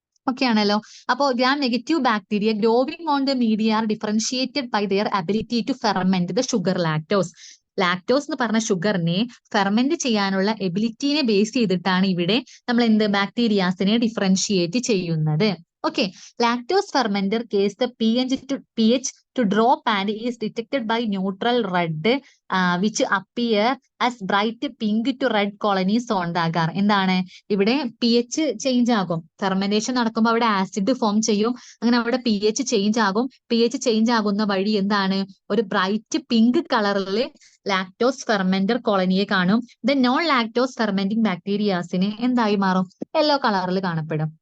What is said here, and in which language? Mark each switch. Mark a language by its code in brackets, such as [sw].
[ml] Okay ആണല്ലോ. അപ്പോ [en] Gram negative bacteria growing on the media are differentiated by their ability to ferment the sugar lactose. [ml] Lactose എന്ന് പറഞ്ഞ ഷുഗറിനെ ferment ചെയ്യാനുള്ള എബിലിറ്റിനെ base ചെയ്തിട്ടാണ് ഇവിടെ നമ്മൾ എന്ത് ബാക്ടീരിയാസിനെ ഡിഫറൻഷിയേറ്റ് ചെയ്യുന്നത്. [en] Okay, lactose fermenter cause the pH to drop and is detected by neutral red which appear as bright pink to red colonies on the agar. [ml] എന്താണ്, ഇവിടെ pH ചേഞ്ച് ആകും, ഫെർമെന്റേഷൻ നടക്കുമ്പോൾ അവിടെ ആസിഡ് ഫോം ചെയ്യും, അങ്ങനെ അവിടെ pH change ആകും. pH change ആകുന്ന വഴി എന്താണ്, ഒരു ബ്രൈറ്റ് പിങ്ക് കളറിൽ ലാക്ടോസ് ഫെർമെന്റർ കോളനിയെ കാണും. ദെൻ നോൺ ലാക്ടോസ് ഫെർമെന്റിംഗ് ബാക്ടീരിയാസിന് എന്തായി മാറും, യെല്ലോ കളറിൽ കാണപ്പെടും.